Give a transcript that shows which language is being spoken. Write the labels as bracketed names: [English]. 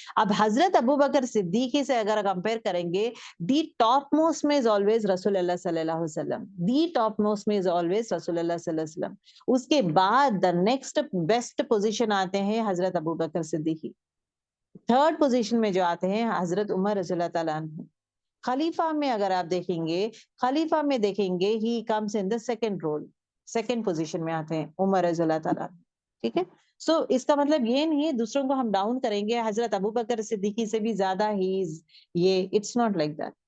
[Urdu] اب حضرت ابو بکر صدیقی سے اگر کمپیئر کریں گے، [English] the topmost میں is always [Urdu] رسول اللہ صلی اللہ علیہ وسلم. [English] The topmost میں is always رسول اللہ صلی اللہ علیہ وسلم. [Urdu] اس کے بعد [English] the next best position [Urdu] آتے ہیں حضرت ابو بکر صدیقی. تھرڈ پوزیشن میں جو آتے ہیں حضرت عمر رضی اللہ تعالیٰ عنہ. خلیفہ میں اگر آپ دیکھیں گے، خلیفہ میں دیکھیں گے [English] he comes in the second role, [Urdu] second position میں آتے ہیں عمر رضی اللہ تعالیٰ. ٹھیک ہے. سو اس کا مطلب یہ نہیں ہے دوسروں کو ہم ڈاؤن کریں گے، حضرت ابو بکر صدیقی سے بھی زیادہ یہ [English] It's not like that.